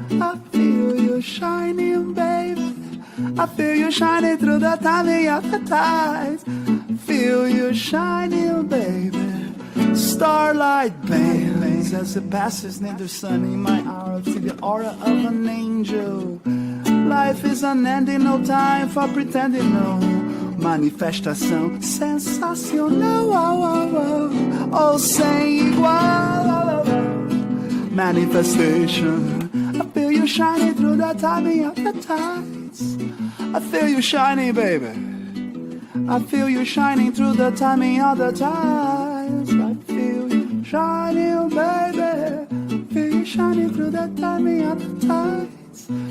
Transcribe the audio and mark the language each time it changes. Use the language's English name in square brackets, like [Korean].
[English] I feel you shining, baby. I feel you shining through the timing of the tides. Feel you shining, baby. Starlight bangs as it passes near the sun in my aura. See the aura of an angel. Life is unending, no time for pretending, no. [Portuguese] Manifestação sensacional, ou sem igual. [English] Manifestation. I feel you shining through the timing of the tides. I feel you shining, baby. I feel you shining through the timing of the tides. I feel you shining, baby. I feel you shining through the timing of the tides.